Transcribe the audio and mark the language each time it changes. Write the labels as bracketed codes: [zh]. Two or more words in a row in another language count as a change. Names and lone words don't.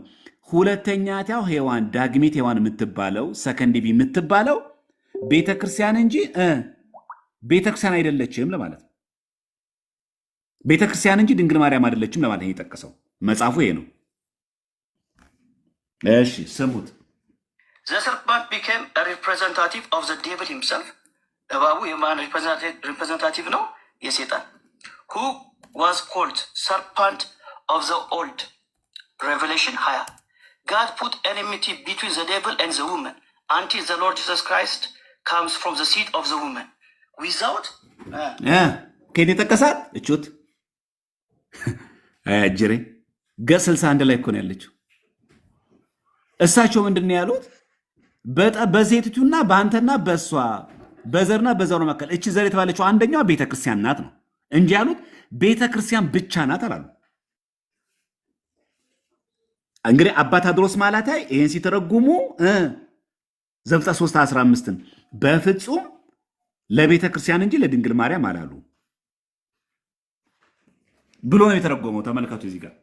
[am] ሁለተኛው ሔዋን ዳግሚት ሔዋን የምትባለው ሰከንድ ቢ የምትባለው ቤተክርስቲያን እንጂ ቤተክርስቲያን አይደለችም ለማለት ነው። ቤተክርስቲያን እንጂ ድንግል ማርያም አይደለችም ለማለት ነው የጠቀሰው። መጽሐፉ ይሄ ነው። እሺ ስሙት። [en] The serpent became a representative of the devil himself. [am] እባቡ የማን ሪፕሬዘንታቲቭ ነው? [en] የሴጣን who was called serpent of the old Revelation 20. God put enmity between the devil and the woman until the Lord Jesus Christ comes from the seed of the woman without [am] ከየት የጠቀሳት እቹት አያጅሬ ገጽ 61 ላይ እኮ ነው ያለችው። እሳቸው ምንድን ነው ያሉት? በሴቲቱና በአንተና በእሷ በዘርና በዘሩ መካከል እቺ ዘር የተባለችው አንደኛዋ ቤተክርስቲያን ናት ነው እንጂ ያሉት ቤተክርስቲያን ብቻ ናት አላሉ። እንግዲህ አባ ታድሮስ ማላታይ ይሄን ሲተረጉሙ ዘፍጥረት 3:15 በፍጹም ለቤተክርስቲያን እንጂ ለድንግል ማርያም አላሉ ብሎ ነው የተረጎመው። ተመልከቱ እዚህ ጋር